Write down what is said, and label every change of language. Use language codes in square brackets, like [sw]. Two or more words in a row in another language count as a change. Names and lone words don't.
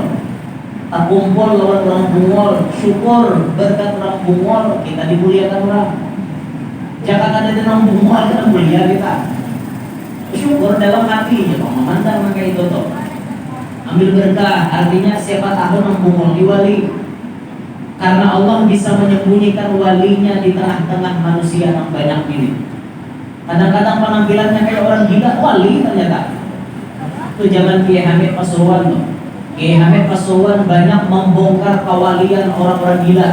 [id] Tak kumpul lawan orang bungul, syukur berkat orang bungul, kita dimuliakan orang. Jangan ada orang bungul kita mulia kita. Syukur dalam hati, ya memandang maka itu tuh. Ambil berkah, artinya siapa tahu orang bungul diwali. Karena Allah bisa menyembunyikan walinya di tengah-tengah manusia yang banyak ini. Kadang-kadang penampilannya kayak orang gila, wali ternyata. Itu zaman Kiai Hamid Pasuruan tuh. Kiai Hamid Pasuruan banyak membongkar kewalian orang-orang gila.